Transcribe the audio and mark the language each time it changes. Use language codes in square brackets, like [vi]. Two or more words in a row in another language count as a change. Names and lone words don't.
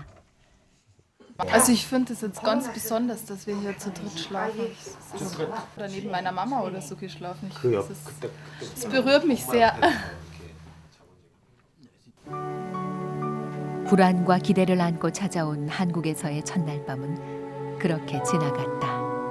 [de] Also ich finde es jetzt ganz besonders, dass wir hier zu dritt schlafen. Oder neben meiner Mama oder so geschlafen. Es berührt mich sehr. [ko] 불안과 기대를 안고 찾아온 한국에서의 첫날 밤은 그렇게 지나갔다.